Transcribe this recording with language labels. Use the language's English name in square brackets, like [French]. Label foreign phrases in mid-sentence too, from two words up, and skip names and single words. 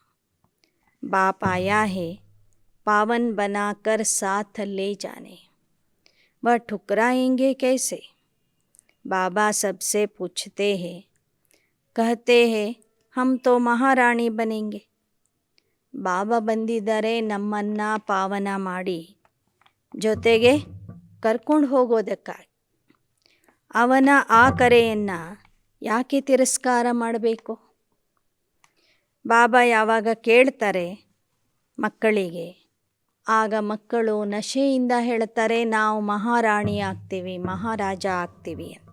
[Hindi] बाप आया है पावन बनाकर साथ ले जाने, वह ठुकराएंगे कैसे. बाबा सबसे पूछते हैं, कहते हैं हम तो महारानी बनेंगे. [Kannada] ಬಾಬಾ ಬಂದಿದ್ದಾರೆ ನಮ್ಮನ್ನು ಪಾವನ ಮಾಡಿ ಜೊತೆಗೆ ಕರ್ಕೊಂಡು ಹೋಗೋದಕ್ಕಾಗಿ. ಅವನ ಆ ಕರೆಯನ್ನು ಯಾಕೆ ತಿರಸ್ಕಾರ ಮಾಡಬೇಕು. ಬಾಬಾ ಯಾವಾಗ ಕೇಳ್ತಾರೆ ಮಕ್ಕಳಿಗೆ, ಆಗ ಮಕ್ಕಳು ನಶೆಯಿಂದ ಹೇಳ್ತಾರೆ ನಾವು ಮಹಾರಾಣಿ ಆಗ್ತೀವಿ, ಮಹಾರಾಜ ಆಗ್ತೀವಿ ಅಂತ.